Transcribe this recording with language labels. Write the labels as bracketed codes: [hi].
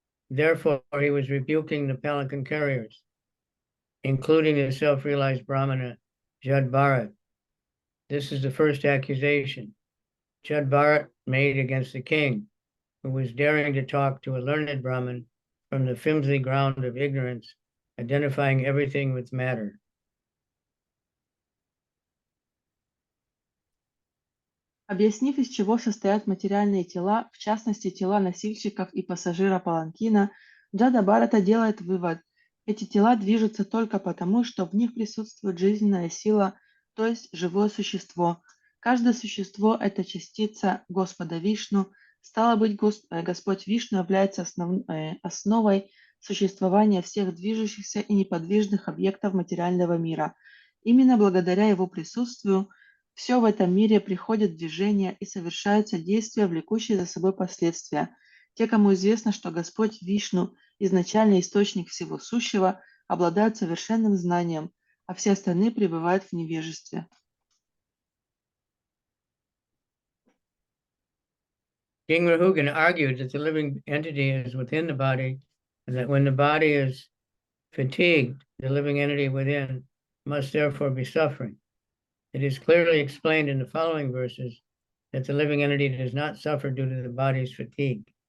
[en] Therefore, he was rebuking the palanquin carriers, including the self-realized Brahmana, Jaḍa Bharata. This is the first accusation Jaḍa Bharata made against the king, who was daring to talk to a learned Brahmin from the flimsy ground of ignorance, identifying everything with matter. [ru] Объяснив, из чего состоят материальные тела, в частности тела носильщиков и пассажира паланкина, Джада Бхарата делает вывод: эти тела движутся только потому, что в них присутствует жизненная сила, то есть живое существо. Каждое существо – это частица Господа Вишну, стало быть, Господь Вишну является основой существования всех движущихся и неподвижных объектов материального мира. Именно благодаря его присутствию все в этом мире приходит в движение и совершаются действия, влекущие за собой последствия. Те, кому известно, что Господь Вишну, изначальный источник всего сущего, обладают совершенным знанием, а все остальные пребывают в невежестве. [en] King Rahūgana argued that the living entity is within the body, and that when the body is fatigued, the living entity within must therefore be suffering. It is clearly explained in the following verses that the living entity does not suffer due to the body's fatigue.